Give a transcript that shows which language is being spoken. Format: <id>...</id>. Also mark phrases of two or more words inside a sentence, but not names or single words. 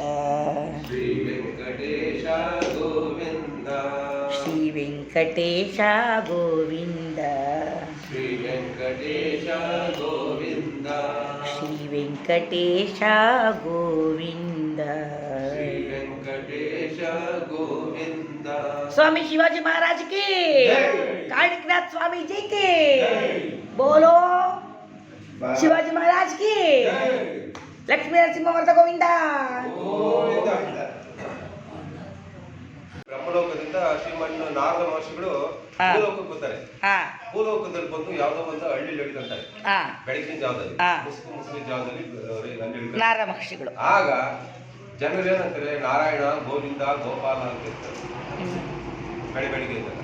<kn>ಶ್ರೀ ವೆಂಕಟೇಶ ಗೋವಿಂದ. ಶ್ರೀ ವೆಂಕಟೇಶ ಗೋವಿಂದ. ಶ್ರೀ ವೆಂಕಟೇಶ ಗೋವಿಂದ ಶ್ರೀ ವೆಂಕಟೇಶ ಗೋವಿಂದ. ಶ್ರೀ ವೆಂಕಟೇಶ ಗೋವಿಂದ.</kn> <hi>स्वामी शिवाजी महाराज की, जय। कालिकनाथ स्वामी जी की, बोलो शिवाजी महाराज की, लक्ष्मी नरसिंह वर्ध गोविंद.</hi> <kn>ಗೋವಿಂದ. ಬ್ರಹ್ಮಲೋಕದಿಂದ ಶ್ರೀಮನ್ ನಾರದ ಮಹರ್ಷಿಗಳು ಹಾ. ಭೂಲೋಕಕ್ಕೆ ಬರ್ತಾರೆ. ಹಾ ಭೂಲೋಕದಲ್ಲಿ ಬಂದು ಯಾವ್ದೋ ಒಂದು ಹಳ್ಳಿ ಹಿಡಿದಂತಾರೆ. ಹಾ ಬೆಳಗಿನ ಜಾವದಲ್ಲಿ ಹಾ. ಮುಸ್ಲಿಂ ಜಾವದಲ್ಲಿ ಅಲ್ಲಿ ಹಿಡಿತಾರೆ. ನಾರದ ಮಹರ್ಷಿಗಳು. ಆಗ ಜನರು ಏನಂತಾರೆ, ನಾರಾಯಣ ಗೋವಿಂದ ಗೋಪಾಲ ಅಂತ ಇರ್ತಾರೆ ಬೆಳಿಗ್ಗೆ ಇದ್ದಾಗ.</kn>